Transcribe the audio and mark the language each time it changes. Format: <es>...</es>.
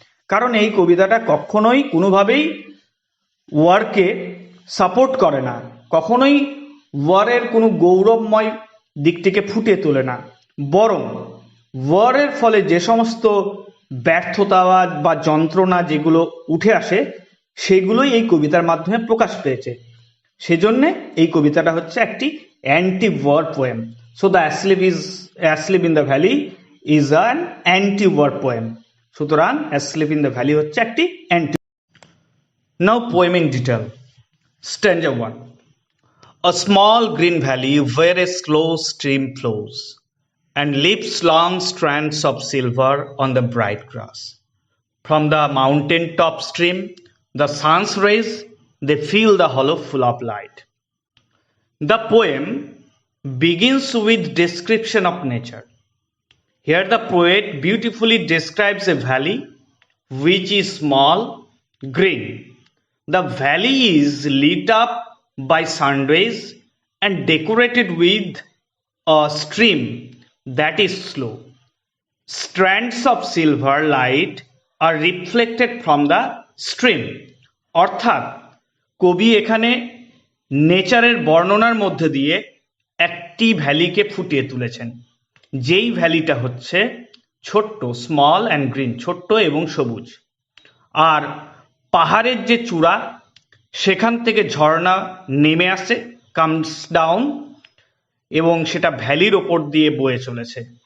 <bn>কারণ এই কবিতাটা কখনোই কোনোভাবেই ওয়ারকে সাপোর্ট করে না, কখনোই ওয়ারের কোনো গৌরবময় দিকটিকে ফুটিয়ে তোলে না, বরং ওয়ারের ফলে যে সমস্ত ব্যর্থতা বা যন্ত্রণা যেগুলো উঠে আসে সেগুলোই এই কবিতার মাধ্যমে প্রকাশ পেয়েছে। সেজন্য এই কবিতাটা হচ্ছে একটি anti war poem.</bn> <en>So the asleep in the valley is an anti war poem.</en> <bn>সুতরাং অ্যাসলিপ ইন দ্য ভ্যালি হচ্ছে একটি anti.</bn> <en>Now poem in detail. Stanza 1. A small green valley where a slow stream flows and leaves long strands of silver on the bright grass. From the mountain top stream, the sun's rays, they fill the hollow full of light. The poem begins with description of nature. Here the poet beautifully describes a valley which is small, green. The valley is lit up by sun rays and decorated with a stream that is slow. Strands of silver light are reflected from the stream.</en> <bn>অর্থাৎ কবি এখানে নেচারের বর্ণনার মধ্যে দিয়ে একটি ভ্যালিকে ফুটিয়ে তুলেছেন, যেই ভ্যালিটা হচ্ছে ছোট্ট,</bn> <en>small and green,</en> <bn>ছোট্ট এবং সবুজ। আর পাহাড়ের যে চূড়া, সেখান থেকে ঝর্ণা নেমে আসে,</bn> <en>comes down,</en> <bn>এবং সেটা ভ্যালির ওপর দিয়ে বয়ে চলেছে।</bn>